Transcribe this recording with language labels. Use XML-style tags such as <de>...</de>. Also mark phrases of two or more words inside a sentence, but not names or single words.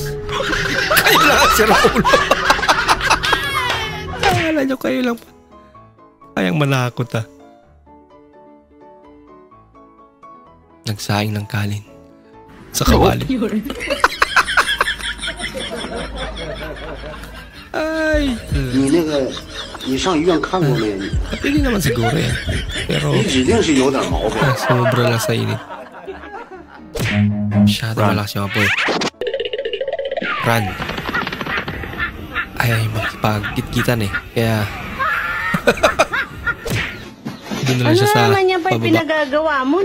<tl>Kayo lang si Raul. Akala nyo kayo lang pa. Kayang manakot ah. Nagsaing ng kalin sa kawali. Ay.</tl> <zh>你上医院看过没？</zh> <tl>Hindi naman siguro yan. Pero</tl> <zh>你指定是有点毛病。</zh> <tl>sobra lang sa init. Masyado malakas yung apoy. Run. Ay, makipag-git-gitan eh. Kaya... Doon na lang siya sa naman yan pa pababa. pinagagawa mo?</tl>